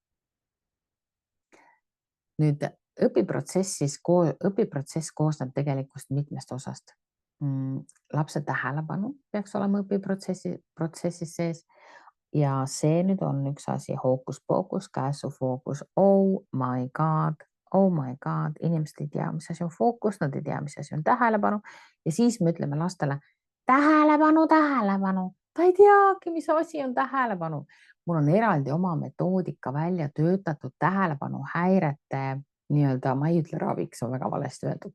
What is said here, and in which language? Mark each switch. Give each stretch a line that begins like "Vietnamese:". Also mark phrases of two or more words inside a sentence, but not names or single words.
Estonian: Nüüd õpiprotsess koosneb tegelikult mitmest osast. Lapse tähelepanu peaks olema õpiprotsessis sees ja see nüüd on üks asi, hookus-pookus, käsufookus,
English: oh my god,
Estonian: inimesed ei tea, mis asi on fookus, nad ei tea, mis asi on tähelepanu ja siis me ütleme lastele tähelepanu, ta ei teagi, mis asi on tähelepanu. Mul on eraldi oma metoodika välja töötatud tähelepanuhäirete nii-öelda, ma ei ütle raviks, on väga valesti öeldud.